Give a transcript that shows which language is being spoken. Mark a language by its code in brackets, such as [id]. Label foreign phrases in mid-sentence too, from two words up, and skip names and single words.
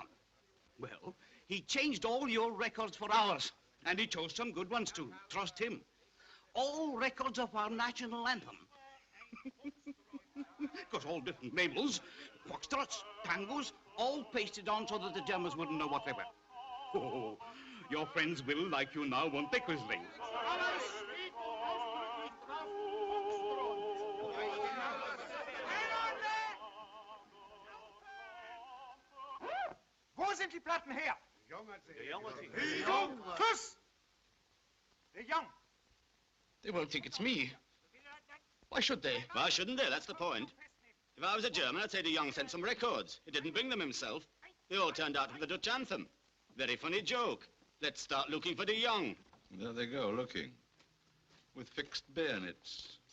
[en] Well, he changed all your records for ours, and he chose some good ones too. Trust him. All records of our national anthem. Of course, all different labels, foxtrots, tangos, all pasted on so that the Germans wouldn't know what they were. Oh, your friends will, like you now, won't they, Quisling? [de] Wo sind die Platten her? De Jong hat sie. De Jong! Kuss! De Jong! [en] They won't think it's me. Why should they? Why shouldn't they? That's the point. If I was a German, I'd say the young sent some records. He didn't bring them himself. They all turned out for the Dutch anthem. Very funny joke. Let's start looking for the young. There they go, looking. With fixed bayonets.